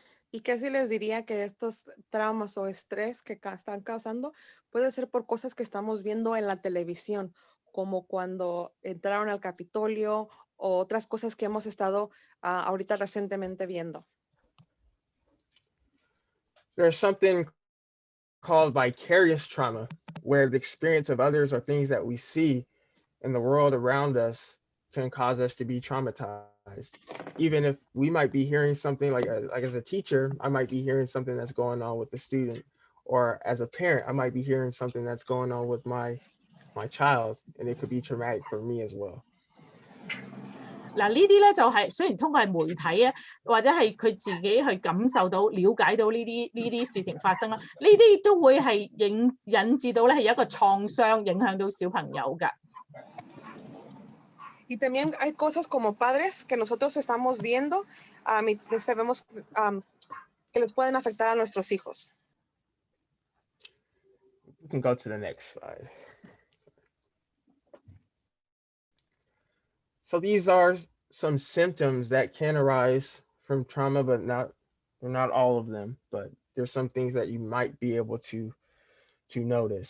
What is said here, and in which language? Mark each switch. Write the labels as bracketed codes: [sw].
[es] Y casi les diría que estos traumas o estrés que están causando puede ser por cosas que estamos viendo en la televisión, como cuando entraron al Capitolio o otras cosas que hemos estado ahorita recientemente viendo. [en] There's something called vicarious trauma, where the experience of others or things that we see in the world around us can cause us to be traumatized. Even if we might be hearing something like as a teacher, I might be hearing something that's going on with the student, or as a parent, I might be hearing something that's going on with my child, and it could be traumatic for me as well. [yue] 嗱，呢啲咧就係雖然通過係媒體啊，或者係佢自己去感受到、了解到呢啲事情發生啦，呢啲都會係引致到咧係有一個創傷，影響到小朋友㗎。 [es] Y también hay cosas como padres que nosotros estamos viendo vemos, que les pueden afectar a nuestros hijos. [en] We can go to the next slide. So these are some symptoms that can arise from trauma, but not all of them, but there's some things that you might be able to notice.